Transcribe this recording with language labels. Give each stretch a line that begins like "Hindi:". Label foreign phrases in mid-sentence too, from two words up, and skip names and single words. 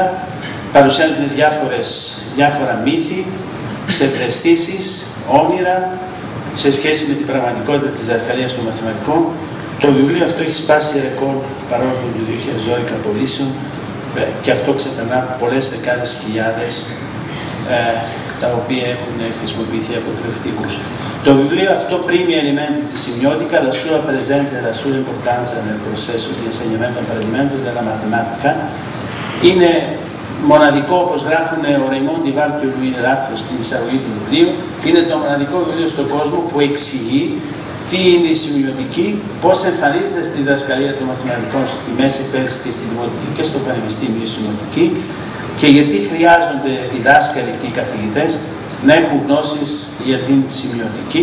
Greek: Παρουσιάζονται διάφορα μύθη, ψευδαισθήσεις, όνειρα σε σχέση με την πραγματικότητα της διδασκαλίας των μαθηματικών. Το βιβλίο αυτό έχει σπάσει ρεκόρ παρόλο που το 2012 πωλήσεων και αυτό ξεπερνά πολλές δεκάδες χιλιάδες τα οποία έχουν χρησιμοποιηθεί από εκπαιδευτικούς. Το βιβλίο αυτό
Italian: primi elementi di semiotica, la sua presenza e la sua importanza nel processo di insegnamento e apprendimento della matematica.
Greek: Είναι μοναδικό, όπως γράφουν ο Ρεϊμόντι Βάλ και ο Λουί Ράτφο στην εισαγωγή του βιβλίου, είναι το μοναδικό βιβλίο στον κόσμο που εξηγεί τι είναι η σημειωτική, πώς εμφανίζεται στη διδασκαλία των μαθηματικών στη μέση εκπαίδευση και στη δημοτική και στο πανεπιστήμιο η σημειωτική και γιατί χρειάζονται οι δάσκαλοι και οι καθηγητές να έχουν γνώσεις για την σημειωτική.